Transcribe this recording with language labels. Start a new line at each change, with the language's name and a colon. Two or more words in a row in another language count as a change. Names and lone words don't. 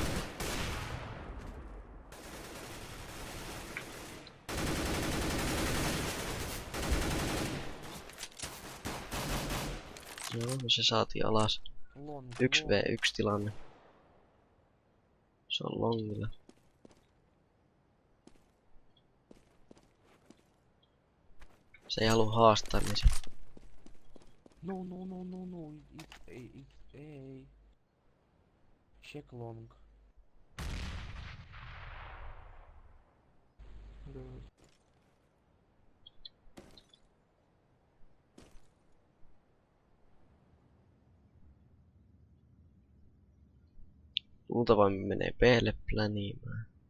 Finnish: Joo, se saatiin alas. 1v1 tilanne. Se on longilla. Se ei halua haastaa, niin se... No.
English: It's A. Check long.
Finnish: Luultavasti menee B:lle pläniimään.